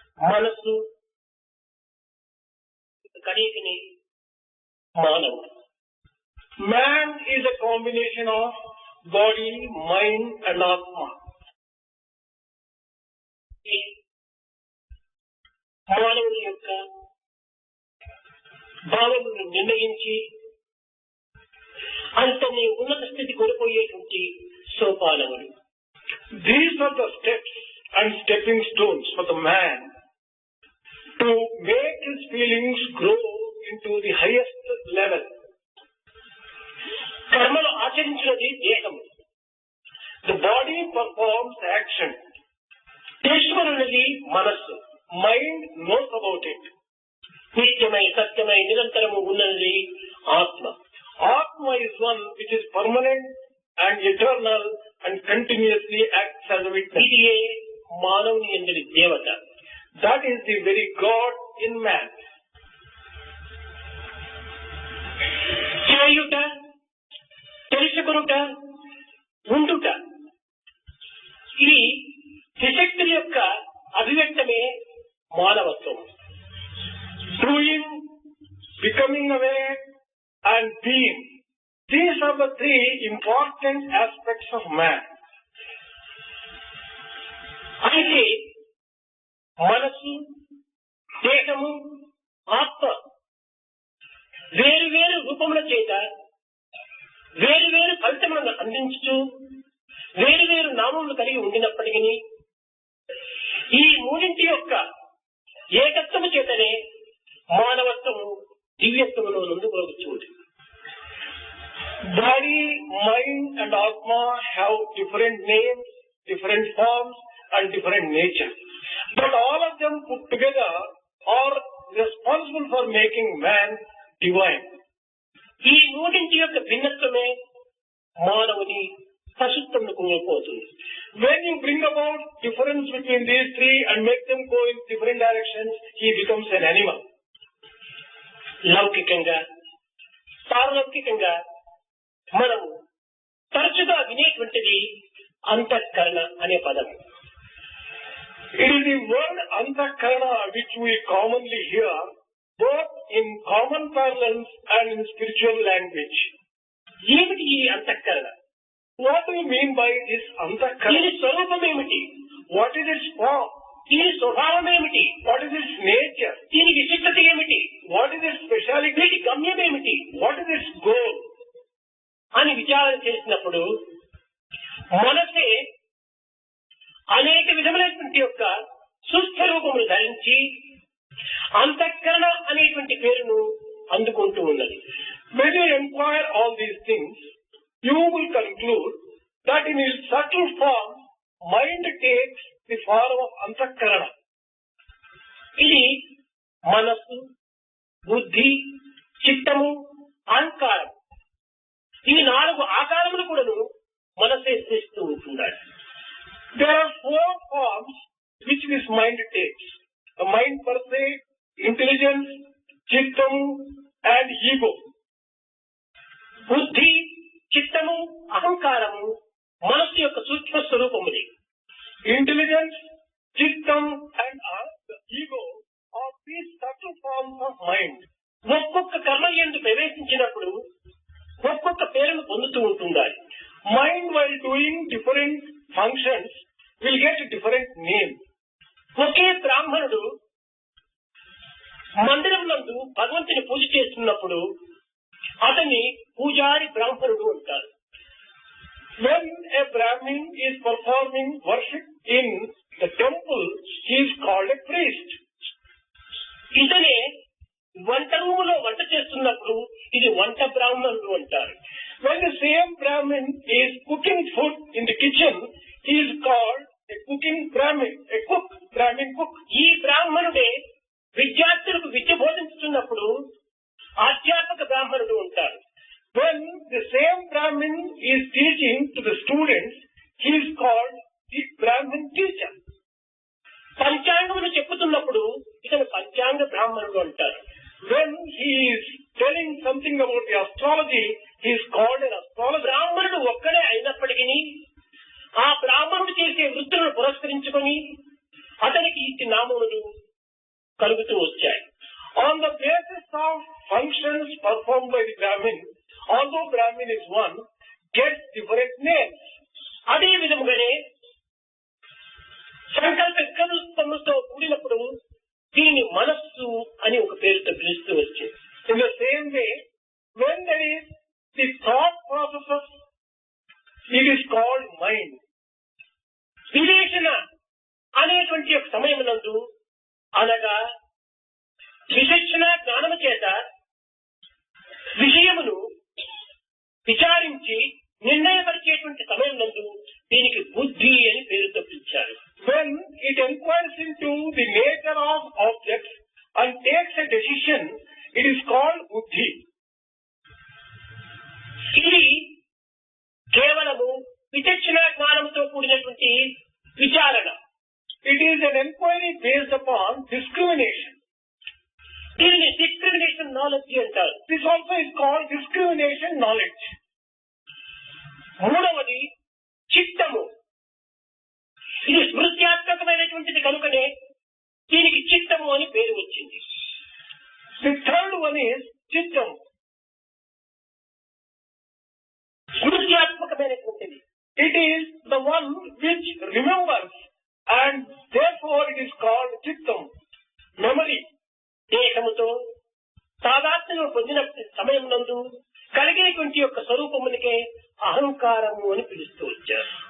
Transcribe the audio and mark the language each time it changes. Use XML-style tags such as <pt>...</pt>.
<te>మనస్సు కడిగిని మానవుడు.</te> <en>man is a combination of body, mind and atma.</en> <te>మానవుని యొక్క భావనను నిర్ణయించి అంతని ఉన్నత స్థితి కొనిపోయేటువంటి సోపానములు.</te> <en>These are the steps and stepping stones for the man to make his feelings grow into the highest level.</en> <te>కర్మలు ఆచరించినది దేహము.</te> <en>The body performs action.</en> <te>తెలుసుకున్నది మనస్సు.</te> <en>Mind knows about it.</en> <te>నిత్యమై సత్యమై నిరంతరము ఉన్నది ఆత్మ.</te> <en>Atma is one which is permanent and eternal and continuously acts as a witness.</en> <te>ఇదియే మానవుని యందలి దేవత.</te> <en>That is the very God in man.</en> <te>చేయుట, తెలుసుకొనుట, ఉండుట, ఇది త్రిశక్తుల యొక్క అభివ్యక్తమే మానవత్వం.</te> <en>Doing, becoming aware and being. These are the three important aspects of man.</en> <te>అయితే మనసు, దేహము, ఆత్మ వేరు వేరు రూపముల చేత వేరు వేరు ఫలితములను అందించుతూ వేరు వేరు నామములు కలిగి ఉండినప్పటికీ ఈ మూడింటి యొక్క ఏకత్వము చేతనే మానవత్వము దివ్యత్వములో నుండి ఉంటుంది.</te> <en>Body, mind and Atma have different names, different forms and different nature. But all of them put together are responsible for making man divine.</en> <te>ఈ మూడింటి యొక్క భిన్నత్వమే మానవుని పశుత్వముకు పోతుంది.</te> <en>When you bring about difference between these three and make them go in different directions, he becomes an animal.</en> <te>లౌకికంగా, పారలౌకికంగా మనము తరచుగా వినేటువంటిది అంతఃకరణ అనే పదం.</te> <en>It is the word antakarana which we commonly hear both in common parlance and in spiritual language.</en> <te>ఏమిటి ఈ అంతఃకరణ?</te> <en>What do you mean by this antakarana?</en> <te>దీని స్వరూపం ఏమిటి?</te> <en>What is its form?</en> <te>దీని స్వభావం ఏమిటి?</te> <en>What is its nature?</en> <te>దీని విశిష్టత ఏమిటి?</te> <en>What is its speciality?</en> <te>వీటి గమ్యం ఏమిటి</te> <en>What is its goal?</en> <te>అని విచారణ చేసినప్పుడు మనసే అనేక విధములైనటువంటి యొక్క సుస్థ రూపములు ధరించి అంతఃకరణ అనేటువంటి పేరును అందుకుంటూ ఉన్నది.</te> <en>When you inquire all these things, you will conclude that in its subtle form, mind takes the form of antakarana.</en> <te>ఇది మనస్సు, బుద్ధి, చిత్తము, అహంకారం, ఈ 4 ఆకారములు కూడాను మనసే చేస్తూ ఉంటున్నాడు.</te> <en>There are 4 forms which this mind takes. The mind per se, intelligence, chittam and ego.</en> <te>బుద్ధి, చిత్తము, అహంకారము మనస్సు యొక్క సూక్ష్మ స్వరూపముది.</te> <en>Intelligence, chittam and the ego are these subtle forms of mind.</en> <te>ఒక్కొక్క కర్మ యందు ప్రవేశించినప్పుడు ఒక్కొక్క పేరును పొందుతూ ఉంటుండాలి.</te> <en>Mind while doing different functions will get a different name.</en> <te>ఒకే బ్రాహ్మణుడు మందిరం నందు భగవంతుని పూజ చేస్తున్నప్పుడు అతన్ని పూజారి బ్రాహ్మణుడు అంటారు.</te> <en>When a Brahmin is performing worship in the temple, he is called a priest.</en> <te>ఇతనే వంట రూములో వంట చేస్తున్నప్పుడు ఇది వంట బ్రాహ్మణుడు అంటారు.</te> <en>When the same Brahmin is cooking food in the kitchen, he is called a cooking Brahmin, a cook, Brahmin cook.</en> <te>ఈ బ్రాహ్మణుడే విద్యార్థులకు విద్య బోధించుతున్నప్పుడు ఆధ్యాత్మిక బ్రాహ్మణుడు అంటారు.</te> <en>When the same Brahmin is teaching to the students, he is called the Brahmin teacher.</en> <te>పంచాంగములు చెప్పుతున్నప్పుడు ఇతను పంచాంగ బ్రాహ్మణుడు అంటారు.</te> <en>When he is telling something about the astrology, he is called an astrologer.</en> <te>బ్రాహ్మణుడు ఒక్కడే అయినప్పటికీ ఆ బ్రాహ్మణుడు చేసే వృత్తులను పురస్కరించుకొని అతనికి ఇట్టి నామములు కలుగుతూ వచ్చాయి.</te> <en>On the basis of functions performed by the Brahmin, although Brahmin is one, gets different names.</en> <te>అదే విధముగానే సంకల్ప వికల్పములతో కూడినప్పుడు దీనిని మనస్సు అని ఒక పేరుతో పిలుస్తూ వచ్చింది.</te> <en>In the same way, when there is the thought processes, it is called mind.</en> <te>వివేచన అనేటువంటి ఒక సమయమునందు అనగా విచక్షణ జ్ఞానము చేత విషయమును విచారించి నిర్ణయపరిచేటువంటి సమయం నందు దీనికి బుద్ధి అని పేరుతో పిలిచారు.</te> <en>When it inquires into the nature of objects and takes a decision, it is called buddhi.</en> <te>ఇది కేవలము విచక్షణ జ్ఞానంతో కూడినటువంటి విచారణ.</te> <en>It is an inquiry based upon discrimination.</en> <te>దీనిని</te> <en>discrimination knowledge</en> <te>అంటారు.</te> <en>This also is called discrimination knowledge.</en> <te>మూడవది చిత్తము. ఇది స్మృత్యాత్మకమైనటువంటిది కనుకనే దీనికి చిత్తము అని పేరు వచ్చింది.</te> <en>The third one is chittam.</en> <te>స్మృత్యాత్మకమైనటువంటిది.</te> <en>It is the one which remembers and therefore it is called chittam, memory.</en> <te>దేశముతో తాదాత్మ్యం పొందిన సమయం నందు కలిగేటువంటి యొక్క స్వరూపమునికే అహంకారము అని పిలుస్తూ వచ్చారు.</te>